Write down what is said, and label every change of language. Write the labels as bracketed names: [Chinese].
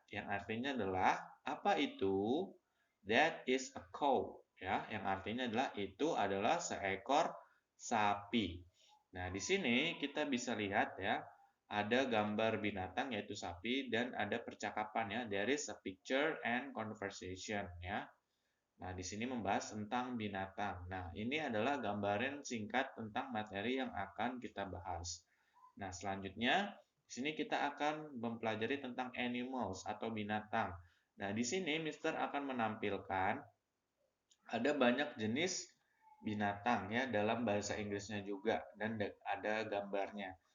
[Indonesian] Yang artinya adalah apa itu? [English] That is a cow [Indonesian] ya, yang artinya adalah itu adalah seekor sapi. Nah, di sini kita bisa lihat ya, ada gambar binatang yaitu sapi dan ada percakapan ya. [English] There is a picture and conversation ya. [Indonesian] Nah, di sini membahas tentang binatang. Nah, ini adalah gambaran singkat tentang materi yang akan kita bahas. Nah, selanjutnya di sini kita akan mempelajari tentang animals atau binatang. Nah, di sini Mister akan menampilkan ada banyak jenis binatang ya dalam bahasa Inggrisnya juga dan ada gambarnya.